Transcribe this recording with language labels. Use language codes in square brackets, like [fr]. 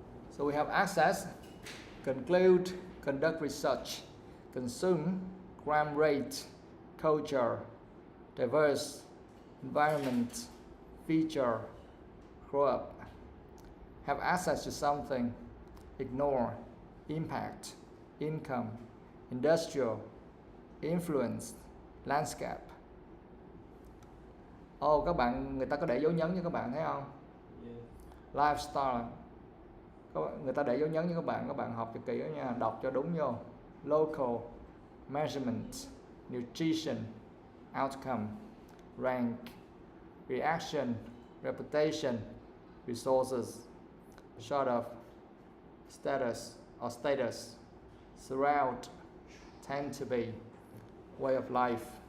[en] So we have access, conclude, conduct research, consume, gram rate, culture, diverse, environment, feature, grow up, have access to something, ignore, impact, income, industrial, influence, landscape. [vi] Các bạn, người ta có để dấu nhấn cho các bạn thấy không? [en] Yeah. [vi] Lifestyle, người ta để dấu nhấn cho các bạn học cho kỹ đó nha, đọc cho đúng vô. [en] Local, measurement, nutrition, outcome, rank, reaction, reputation, resources, sort of, status or status, surround, tend to be, way of life.